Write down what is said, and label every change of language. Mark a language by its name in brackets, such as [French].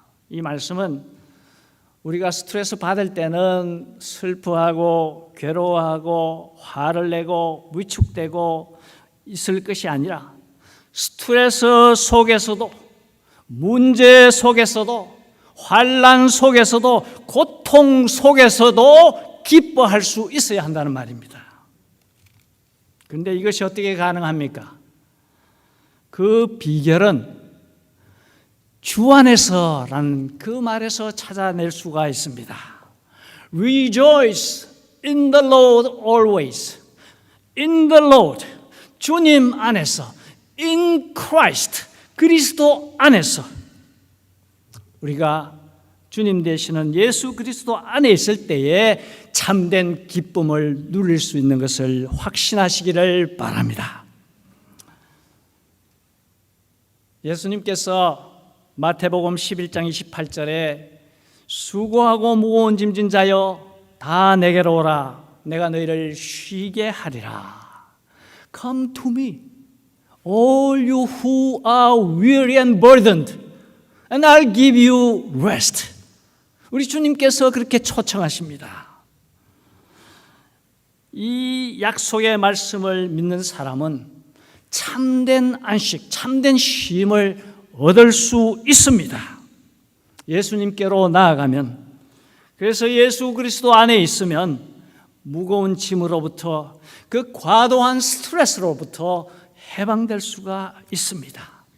[Korean] 이 말씀은 우리가 스트레스 받을 때는 슬퍼하고 괴로워하고 화를 내고 위축되고 있을 것이 아니라 스트레스 속에서도, 문제 속에서도, 환난 속에서도, 고통 속에서도 기뻐할 수 있어야 한다는 말입니다. 그런데 이것이 어떻게 가능합니까? 그 비결은 주 안에서라는 그 말에서 찾아낼 수가 있습니다. [English] Rejoice in the Lord always. In the Lord, [Korean] 주님 안에서, [English] in Christ, [Korean] 그리스도 안에서, 우리가 주님 되시는 예수 그리스도 안에 있을 때에 참된 기쁨을 누릴 수 있는 것을 확신하시기를 바랍니다. 예수님께서 마태복음 11장 28절에 수고하고 무거운 짐진 자여 다 내게로 오라, 내가 너희를 쉬게 하리라. [English] Come to me, all you who are weary and burdened, and I'll give you rest. [Korean] 우리 주님께서 그렇게 초청하십니다. 이 약속의 말씀을 믿는 사람은 참된 안식, 참된 쉼을 얻을 수 있습니다. 예수님께로 나아가면, 그래서 예수 그리스도 안에 있으면 무거운 짐으로부터, 그 과도한 스트레스로부터 해방될 수가 있습니다.